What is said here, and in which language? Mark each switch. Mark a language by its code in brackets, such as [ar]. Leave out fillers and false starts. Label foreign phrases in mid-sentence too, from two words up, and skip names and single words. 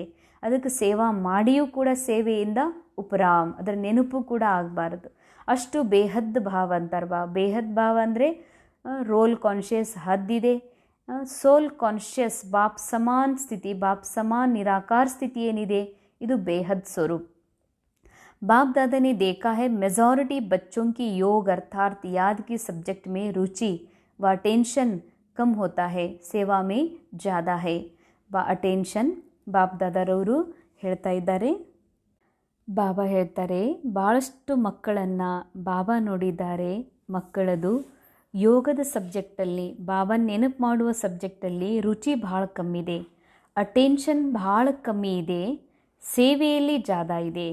[kn] ಅದಕ್ಕೆ ಸೇವಾ ಮಾಡಿಯೂ ಕೂಡ ಸೇವೆಯಿಂದ ಉಪರಾಮ್, ಅದರ ನೆನಪು ಕೂಡ ಆಗಬಾರ್ದು. ಅಷ್ಟು [hi] बेहद भाव [kn] ಅಂತಾರೆ [hi] बेहद भाव [kn] ಅಂದರೆ [en] role conscious [kn] ಹದ್ದಿದೆ, [en] soul conscious [hi] बाप समान स्थिति, बाप समान निराकार स्थिति [kn] ಏನಿದೆ ಇದು [hi] बेहद स्वरूप. बाप दादा ने देखा है मेजॉरिटी बच्चों की योग अर्थात याद की सब्जेक्ट में रुचि व अटेंशन कम होता है, सेवा में ज़्यादा है. [kn] ಅಟೆನ್ಷನ್ ಬಾಪ್ ದಾದಾರವರು ಹೇಳ್ತಾ ಇದ್ದಾರೆ. ಬಾಬಾ ಹೇಳ್ತಾರೆ ಭಾಳಷ್ಟು ಮಕ್ಕಳನ್ನು ಬಾಬಾ ನೋಡಿದ್ದಾರೆ, ಮಕ್ಕಳದು ಯೋಗದ ಸಬ್ಜೆಕ್ಟಲ್ಲಿ ಬಾಬಾ ನೆನಪು ಮಾಡುವ ಸಬ್ಜೆಕ್ಟಲ್ಲಿ ರುಚಿ ಭಾಳ ಕಮ್ಮಿದೆ, ಅಟೆನ್ಷನ್ ಭಾಳ ಕಮ್ಮಿ ಇದೆ, ಸೇವೆಯಲ್ಲಿ ಜಾದ ಇದೆ.